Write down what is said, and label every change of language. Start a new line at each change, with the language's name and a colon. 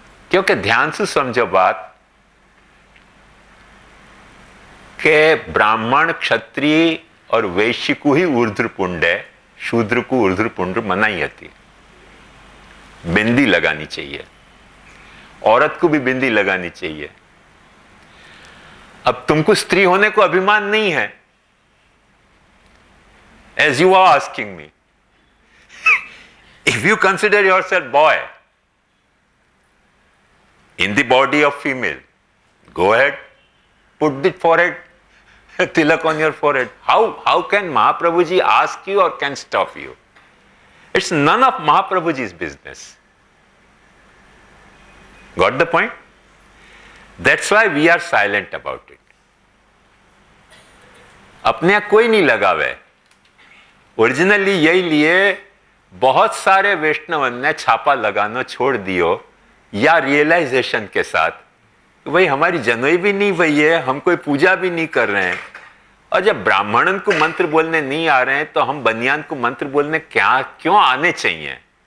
Hindi: क्योंकि ध्यान से समझो बात कि ब्राह्मण क्षत्रिय और वैश्य को ही ऊर्ध्व पुंड है, शूद्र को ऊर्ध्व पुंड मनाई आती। बिंदी लगानी चाहिए, औरत को भी बिंदी लगानी चाहिए। अब तुमको स्त्री होने को अभिमान नहीं है,
English: as you are asking me. If you consider yourself boy in the body of female, go ahead, put the forehead, tilak on your forehead. How can Mahaprabhuji ask you or can stop you? It's none of Mahaprabhuji's business. Got the point? That's why we are silent about it.
Hindi: अपने यहाँ कोई नहीं लगावे। Originally यही लिए बहुत सारे वैष्णव ने छापा लगाना छोड़ दियो, या रियलाइजेशन के साथ कि भाई हमारी जनोई भी नहीं हुई है, हम कोई पूजा भी नहीं कर रहे हैं, और जब ब्राह्मणन को मंत्र बोलने नहीं आ रहे हैं तो हम बनियान को मंत्र बोलने क्यों आने चाहिए?